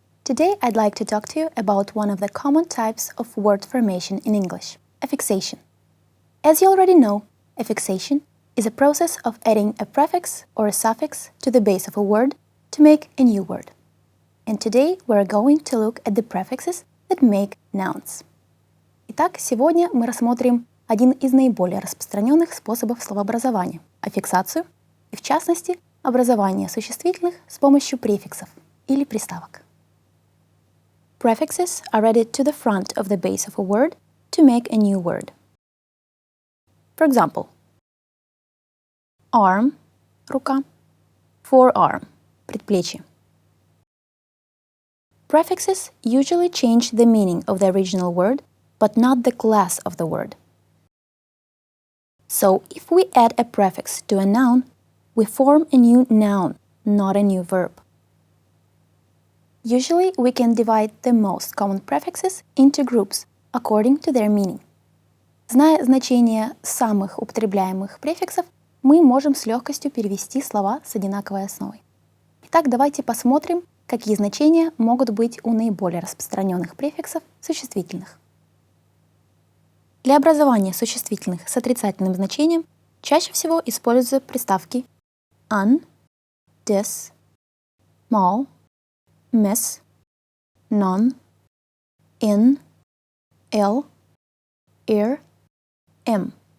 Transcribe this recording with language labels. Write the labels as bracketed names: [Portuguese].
[English] Today I'd like to talk to you about one of the common types of word formation in English, affixation. As you already know, affixation is a process of adding a prefix or a suffix to the base of a word to make a new word. And today we're going to look at the prefixes that make nouns. [Russian] Итак, сегодня мы рассмотрим один из наиболее распространенных способов словообразования – аффиксацию, и в частности, образование существительных с помощью префиксов или приставок. [English] Prefixes are added to the front of the base of a word to make a new word. For example, arm – [Russian] рука, [English] forearm – [Russian] предплечье. [English] Prefixes usually change the meaning of the original word, but not the class of the word. So, if we add a prefix to a noun, we form a new noun, not a new verb. Usually, we can divide the most common prefixes into groups according to their meaning. [Russian] Зная значение самых употребляемых префиксов, мы можем с легкостью перевести слова с одинаковой основой. Итак, давайте посмотрим, какие значения могут быть у наиболее распространенных префиксов существительных. Для образования существительных с отрицательным значением чаще всего используются приставки un, des, mal, miss, non, in, l, ir, m.